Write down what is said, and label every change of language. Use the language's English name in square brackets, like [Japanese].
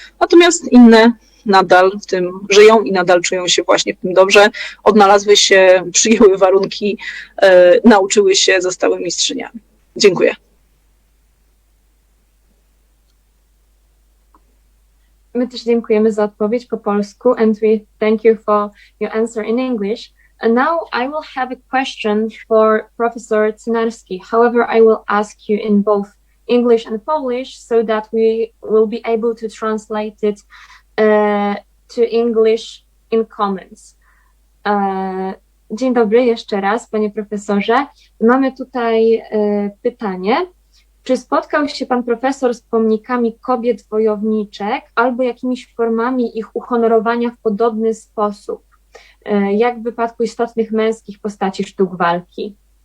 [Polish] Natomiast inne nadal w tym żyją i nadal czują się właśnie w tym dobrze, odnalazły się, przyjęły warunki, nauczyły się, zostały mistrzyniami. Dziękuję. My też dziękujemy za odpowiedź po polsku [English] and we thank you for your answer in English. And now I will have a question for Professor Cynarski. However, I will ask you in both English and Polish so that we will be able to translate it to English in comments. [Polish] Dzień dobry jeszcze raz, panie profesorze. Mamy tutaj pytanie. Czy spotkał się pan profesor z pomnikami kobiet wojowniczek albo jakimiś formami ich uhonorowania w podobny sposób, jak w wypadku istotnych męskich postaci sztuk walki?